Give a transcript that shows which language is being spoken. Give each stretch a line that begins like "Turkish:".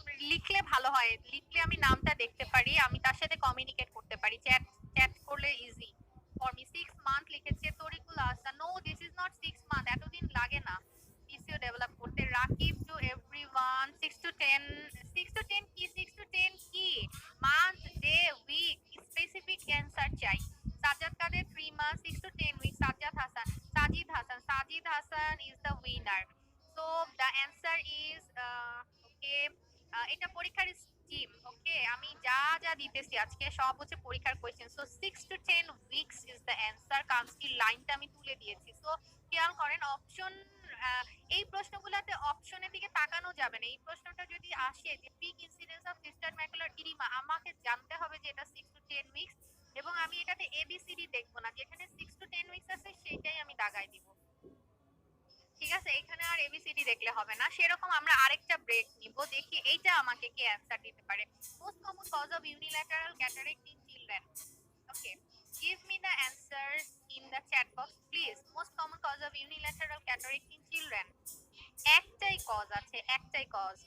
Bangla: লিখলে ভালো হয়, লিখলে আমি নামটা দেখতে পারি, আমি তার সাথে কমিউনিকেট করতে পারি, চ্যাট চ্যাট করলে
English: Easy for me.
Bangla: 6 মান্থ লিখেছে Tarikul Ahsan.
English: no, this is not 6 month,
Bangla: এতদিন লাগে না পিসিও ডেভেলপ করতে।
English: Rakib to everyone, 6 to 10, 6 to 10 কি, 6 to 10 কি, month, day, week, specific answer চাই। Sajjad Kader 3 months, 6 to 10 weeks। Sajjad Hasan, Sajid Hasan, Sajid Hasan is the winner. So the answer is okay,
Bangla: এটা পরীক্ষার স্কিম। ওকে, আমি যা যা দিতেছি আজকে সব হচ্ছে পরীক্ষার question.
English: So 6 to 10 weeks is the answer.
Bangla: কামস্কির লাইনটা আমি তুলে দিয়েছি। সো খেয়াল করেন অপশন, এই প্রশ্নগুলোতে অপশনের দিকে তাকানো যাবে না। এই প্রশ্নটা যদি আসে যে pick incidence of sister macular edema, আমাকে জানতে হবে যে এটা 6 to 10 weeks, এবং আমি এটাতে এবিসিডি দেখবো না, যেখানে 6 to 10 weeks আছে সেটাই আমি দাগাই দিব। ঠিক আছে, এখানে আর এবিসিডি দেখলে হবে না। সেরকম আমরা আরেকটা ব্রেক নিব, দেখি এইটা আমাকে কে অ্যানসার দিতে পারে।
English: Most common cause of unilateral cataract in children. Okay, give me the answers in the chat box please. Most common cause of unilateral cataract in children,
Bangla: একটাই কজ আছে, একটাই কজ।